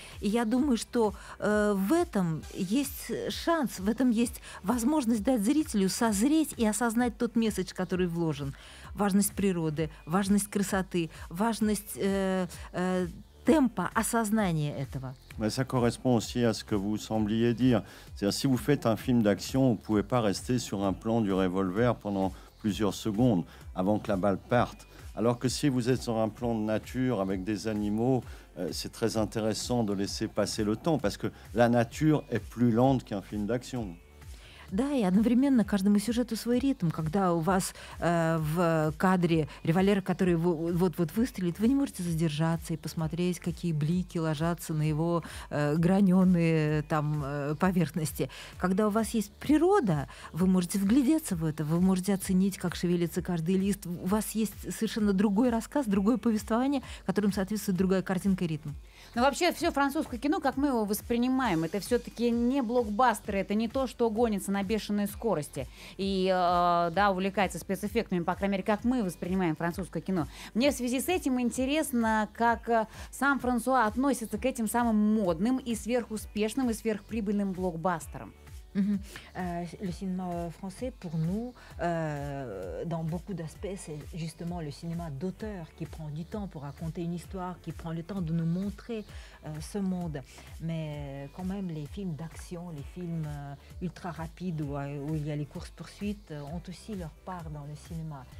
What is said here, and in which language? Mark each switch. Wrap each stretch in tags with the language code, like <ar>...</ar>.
<ru>И я думаю, что в этом есть шанс, в этом есть возможность дать зрителю созреть и осознать тот месседж, который вложен. Важность природы, важность красоты, важность темпа осознания этого.</ru> <fr>Mais ça correspond aussi à ce que vous sembliez dire. C'est-à-dire, si vous faites un film d'action, vous ne pouvez pas rester sur un plan du revolver pendant plusieurs secondes avant que la balle parte. Alors que si vous êtes sur un plan de nature avec des animaux, c'est très intéressant de laisser passer le temps parce que la nature est plus lente qu'un film d'action.</fr> <ru>Да, и одновременно каждому сюжету свой ритм. Когда у вас в кадре револьвер, который вот-вот выстрелит, вы не можете задержаться и посмотреть, какие блики ложатся на его граненые там поверхности. Когда у вас есть природа, вы можете вглядеться в это, вы можете оценить, как шевелится каждый лист. У вас есть совершенно другой рассказ, другое повествование, которым соответствует другая картинка и ритм. Но вообще все французское кино, как мы его воспринимаем, это все-таки не блокбастеры, это не то, что гонится на бешеной скорости и да, увлекается спецэффектами, по крайней мере, как мы воспринимаем французское кино. Мне в связи с этим интересно, как сам Франсуа относится к этим самым модным и сверхуспешным и сверхприбыльным блокбастерам.</ru> <fr>Le cinéma français, pour nous, dans beaucoup d'aspects, c'est justement le cinéma d'auteur qui prend du temps pour raconter une histoire, qui prend le temps de nous montrer ce monde. Mais quand même, les films d'action, les films ultra rapides où il y a les courses-poursuites ont aussi leur part dans le cinéma.</fr>